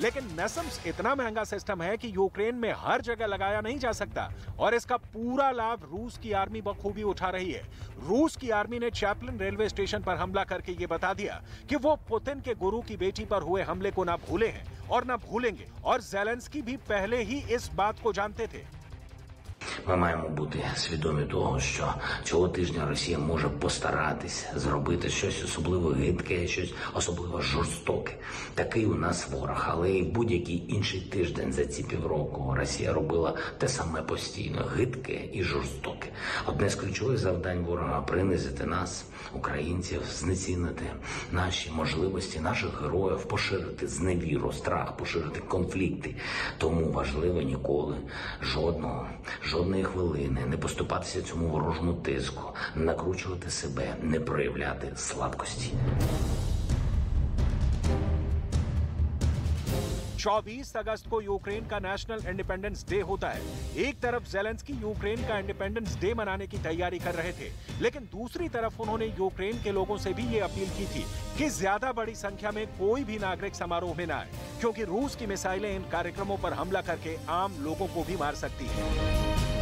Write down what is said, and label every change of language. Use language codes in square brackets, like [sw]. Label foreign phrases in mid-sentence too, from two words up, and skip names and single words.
[hi] लेकिन NASAMS इतना महंगा सिस्टम है कि यूक्रेन में हर जगह लगाया नहीं जा सकता और इसका पूरा लाभ रूस की आर्मी बखूबी उठा रही है। रूस की आर्मी ने चैपलिन [en] railway station [hi] पर हमला करके ये बता दिया कि वो पुतिन के गुरु की बेटी पर हुए हमले को ना भूले हैं और ना भूलेंगे, और ज़ेलेंस्की भी पहले ही इस बात को जानते थे। [uk] Ми маємо бути свідомі того, що цього тижня Росія може постаратись зробити щось особливо гидке, щось особливо жорстоке. Такий у нас ворог, але і будь-який інший тиждень за ці півроку Росія робила те саме постійно – гидке і жорстоке. Одне з ключових завдань ворога – принизити нас, українців, знецінити наші можливості, наших героїв, поширити зневіру, страх, поширити конфлікти. Тому важливо ніколи, жодної хвилини не поступатися цьому ворожому тиску, не накручувати себе, не проявляти слабкості. [hi] 24 अगस्त को यूक्रेन का [en] National Independence Day [hi] होता है। एक तरफ ज़ेलेंस्की यूक्रेन का [en] Independence Day [hi] मनाने की तैयारी कर रहे थे, लेकिन दूसरी तरफ उन्होंने यूक्रेन के लोगों से भी ये अपील की थी कि ज्यादा बड़ी संख्या में कोई भी नागरिक समारोह में न आए, क्योंकि रूस की मिसाइलें इन कार्यक्रमों पर हमला करके आम लोगों को भी मार सकती हैं।